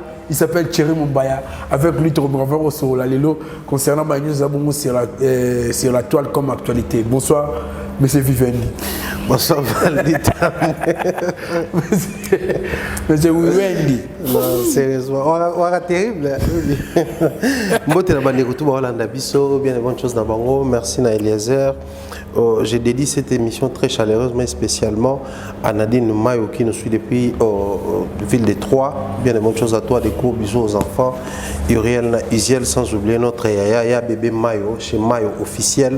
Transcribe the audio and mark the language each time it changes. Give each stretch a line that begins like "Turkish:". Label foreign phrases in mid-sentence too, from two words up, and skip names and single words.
French: Il s'appelle Thierry Mumbaya. Avec lui, tu reviendras sur la Lelo concernant ma news sur la toile comme actualité. Bonsoir, Monsieur Vivendi. Bonsoir, Valdi Monsieur Vivendi. Non, sérieusement, on a terrible.
Lingala: Mbote na bandeko tout Hollande biso,
French: bien de bonnes choses dans Bango.
Lingala: Merci na Eliezer.
French: J'ai dédié cette émission très chaleureuse, mais spécialement à Nadine Mayo qui nous suit depuis la ville de Troyes. Bien de bonnes choses à toi, des gros bisous aux enfants. Uriel, Isiel, sans oublier notre Yaya, bébé Mayo, chez Mayo officiel.